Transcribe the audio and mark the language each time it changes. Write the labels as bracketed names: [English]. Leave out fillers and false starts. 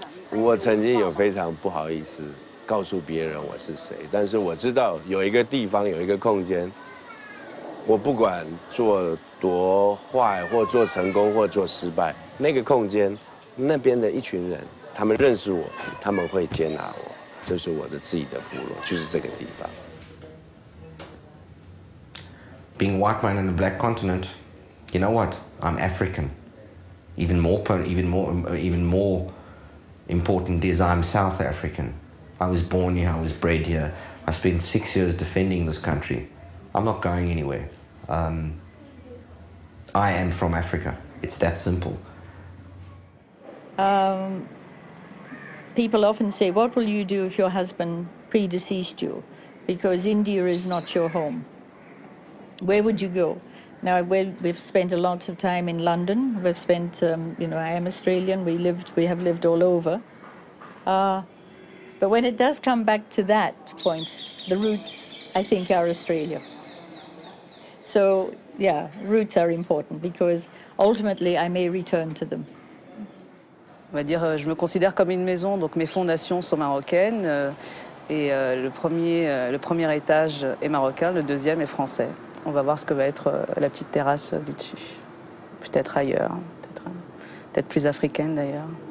[Chinese] 我曾经有非常不好意思告诉别人我是谁，但是我知道有一个地方有一个空间，我不管做多坏或做成功或做失败，那个空间那边的一群人，他们认识我，他们会接纳我，这是我的自己的部落，就是这个地方。 [English] Being white man on the black continent, you know what? I'm African. Even more important is I'm South African. I was born here, I was bred here. I spent 6 years defending this country. I'm not going anywhere. I am from Africa. It's that simple. People often say, what will you do if your husband predeceased you? Because India is not your home. Where would you go? Now, we've spent a lot of time in London. We've spent, I am Australian. We have lived all over. But when it does come back to that point, the roots, I think, are Australia. So, yeah, roots are important because ultimately I may return to them. [French] On va dire, je me considère comme une maison, donc mes fondations sont marocaines et le premier étage est marocain, le deuxième est français. On va voir ce que va être la petite terrasse du dessus. Peut-être ailleurs, peut-être plus africaine d'ailleurs.